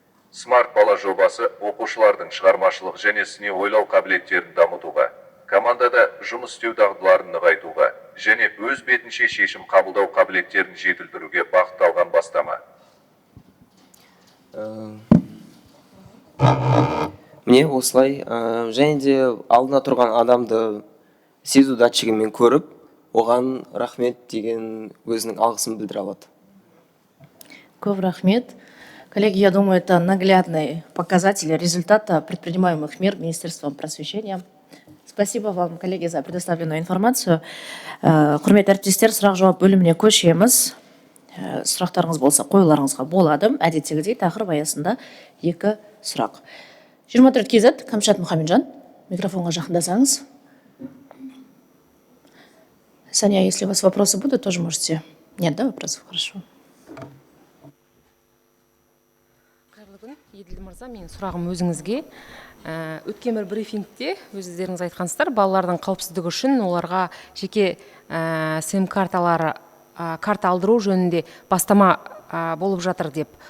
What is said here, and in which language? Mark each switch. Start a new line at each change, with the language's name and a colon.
Kazakh: Смарт бала жобасы оқушылардың шығармашылық және сыни ойлау қабілеттерін дамытуға, командада жұмыс істеу дағдыларын нығайтуға және өз бетінше шешім қабылдау қабілеттерін жетілдіруге бағытталған бастама. Міне осылай, және де алдына тұрған адамды сезу датчигімен көріп, оған рахмет деген өзінің алғысын білдіре алады. Көп рахмет.
Russian: Коллеги, я думаю, это наглядный показатель результата предпринимаемых мер Министерством просвещения. Спасибо вам, коллеги, за предоставленную информацию.
Kazakh: Құрметті әріптестер, сұрақ-жауап бөліміне көшеміз. Сұрақтарыңыз болса, қоюларыңызға болады. Әдеттегідей тақырып аясында 2 сұрақ. 24 KZ, Камшат Мұхамеджан, микрофонға жақындасаңыз.
Russian: Саня, если у вас вопросы будут, тоже можете. Нет, да, вопросов? Хорошо.
Kazakh: Қайырлы күн, Еділ мырза, менің сұрағым өзіңізге. Өткен бір брифингте өздеріңіз айтқансыздар, балалардың қауіпсіздігі үшін оларға жеке сим карталары карта алдыру жөнінде бастама болып жатыр деп.